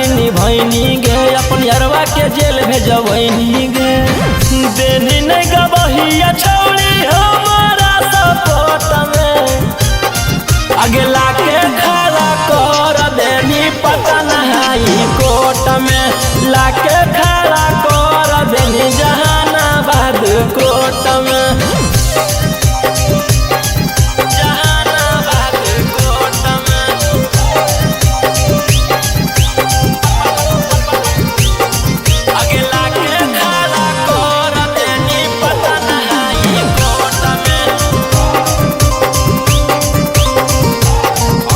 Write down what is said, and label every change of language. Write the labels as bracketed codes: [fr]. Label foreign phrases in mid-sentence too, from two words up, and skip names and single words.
[mag] निभैनी गे अपन यरवा के जेल भेजबैनी गे देनी नहीं गबहिया छौड़ी हमारा सपोर्ट में आगे लाके खड़ा कर देनी पटन [en] high court [mag] में लाके खड़ा कर देनी जहानाबाद कोर्ट में जहानाबाद कोर्ट में आगे लाके खड़ा कर देनी पटन [en] high court [mag] में